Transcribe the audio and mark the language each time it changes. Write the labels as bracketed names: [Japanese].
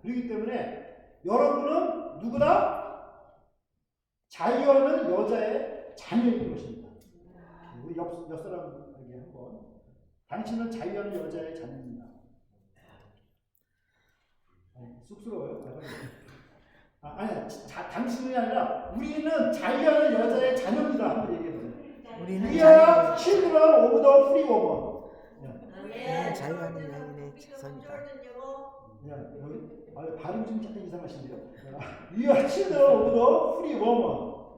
[Korean] 그렇기 때문에 여러분은 누구다? 자유하는 여자의 자녀인 것입니다. 우리 옆 사람에게 한번 당신은 자유하는 여자의 자녀입니다. 쑥스러워요? 아니, 당신이 아니라 우리는 자유하는 여자의 자녀입니다. 한번 얘기해보세요. 우리는 [English] We are children of the free woman. [Korean] 우리는 자유하는 여인의 자손이다. 여기 발음이 좀 약간 이상하신데요. [English] We are children of the free woman.